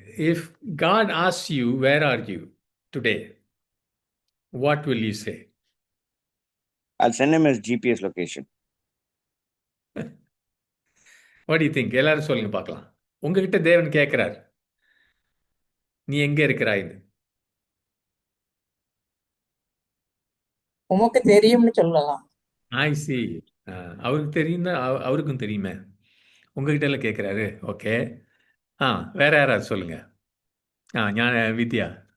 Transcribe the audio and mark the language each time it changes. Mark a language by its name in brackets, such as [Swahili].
[English] If God asks you where are you today, what will you say? I'll send him his GPS location. What do you think? [Tamil] எல்லாரும் சொல்லுங்க பார்க்கலாம். உங்ககிட்ட தேவன் கேட்கிறார், நீ எங்க இருக்கிறாய்ன்னு. உமக்கு தெரியும்னு சொல்லலாம். [English] I see. [Tamil] அவருக்கு தெரியும், அவருக்கும் தெரியுமே. உங்ககிட்ட எல்லாம் கேட்குறாரு. ஓகே. வேற யாராவது சொல்லுங்க. ஞான வித்யா.